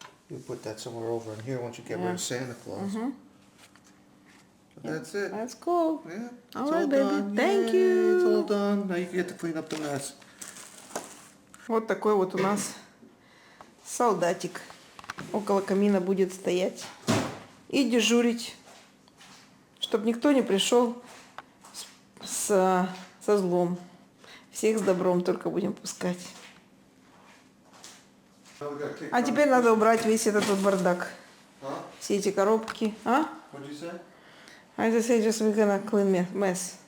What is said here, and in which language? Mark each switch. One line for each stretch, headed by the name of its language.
English: You put that somewhere over in here once you get rid of Santa Claus. But that's it. That's cool. Yeah. All It's right, baby. done. Thank Yay, you. It's all done. Now you get to clean up the mess.
Russian: Вот такой вот у нас солдатик около камина будет стоять и дежурить, чтобы никто не пришел со злом. Всех с добром только будем пускать. А теперь надо убрать весь этот вот бардак. Все эти коробки. А?
English: What did you say? I just say just we're gonna clean mess.